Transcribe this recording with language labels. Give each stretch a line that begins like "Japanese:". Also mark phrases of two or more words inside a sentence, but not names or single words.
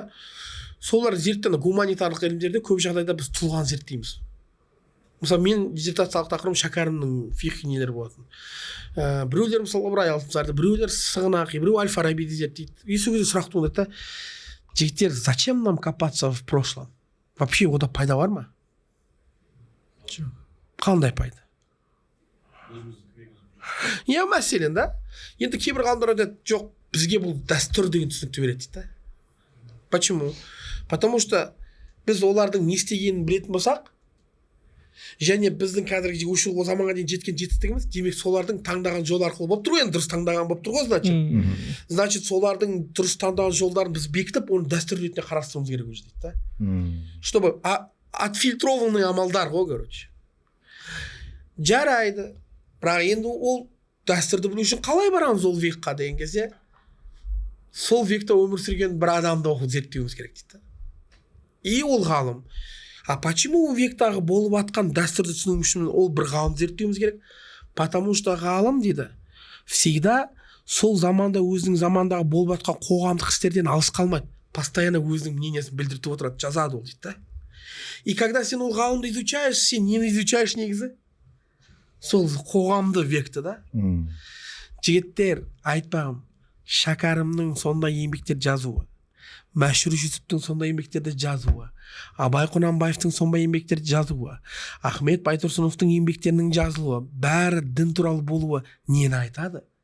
Kazakh: Солар зерттеу гуманитарлық ілімдерде көп жағдайда біз тұлғаны зерттейміз. Мысалы мен диссертациялық тақырыбым Шәкәрімнің фиқх нелері болатын. Біреулер мысалы Ыбырай Алтынсарды, біреулер Сығанақи, біреу Әл-Фарабиді зерттейді. Сол кезде сұрақ туындайды да. Жігіттер,
Russian: зачем нам копаться в прошлом?
Kazakh: Вообще ода пайда бар ма? Қандай пайда? Мәселен да. Енді кейбір ғалымдар айтады, жоқ, бізге бұл дәстүр деген түсінікті береді дейді.
Russian: Почему? Потому что
Kazakh: біз олардың не істегенін білетін болсақ, және біздің қазіргі өшу заманға дейін жеткен жетістігіміз, демек солардың таңдаған жол арқылы болып тұр ғой, енді дұрыс таңдаған болып тұр ғой, значит солардың дұрыс таңдаған жолдарын біз бекітіп, оны дәстүр ретінде қарастыруымыз керек өзі дейді да.
Russian: Чтобы отфильтрованный
Kazakh: амалдар ғой, короче. Жарайды. Бірақ енді ол дәстүрді білу үшін қалай барамыз ол векқа деген кезде, сол векта өмір сүрген бір адамды оқып зерттеуіміз керек дейді. И ол ғалым.
Russian: Почему у
Kazakh: вектағы болып атқан дәстүрді түсіну үшін ол бір ғалым зерттеуіміз керек?
Russian: Потому что
Kazakh: ғалым дейді, всегда сол заманда өзінің замандағы болып атқан қоғамдық істерден алыс қалмайды. Постоянно өзінің мнениесін білдіртіп отырады, жазады ол дейді.
Russian: И когда
Kazakh: сен ол ғалымды изучаешь, сен нені изучаешь негізі? Сол қоғамды векті да. Жігіттер, айтпағым, Шәкәрімнің сондай еңбектер жазуы, Мәшһүр Жүсіптің сондай еңбектерді жазуы, Абай Құнанбаевтың сондай еңбектерді жазуы, Ахмет Байтұрсыновтың еңбектерінің жазылуы, бәрі дін туралы болуы нені айтады?